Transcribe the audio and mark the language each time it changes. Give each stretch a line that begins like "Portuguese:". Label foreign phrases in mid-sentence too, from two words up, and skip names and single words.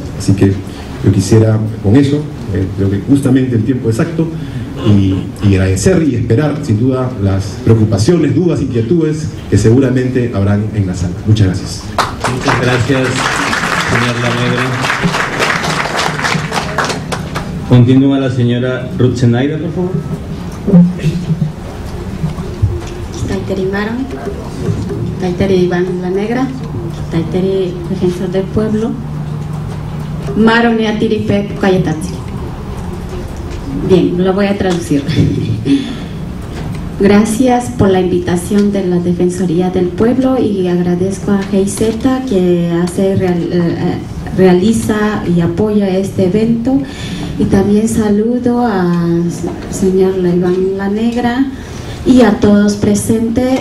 Spanish: Así que yo quisiera con eso, creo que justamente el tiempo exacto, y agradecer y esperar sin duda las preocupaciones, dudas, inquietudes que seguramente habrán en la sala. Muchas gracias. Muchas gracias, señor Lanegra. Continúa la señora Ruth Zenaida, por favor.
Asháninka: Taiteri Maron, Taiteri Iván Lanegra, Taiteri Defensor del Pueblo, Maron Neatiripe Cayetatsi.
Spanish: Bien, lo voy a traducir. Gracias por la invitación de la Defensoría del Pueblo y agradezco a GIZ que realiza y apoya este evento, y también saludo al señor Iván La Negra y a todos presentes.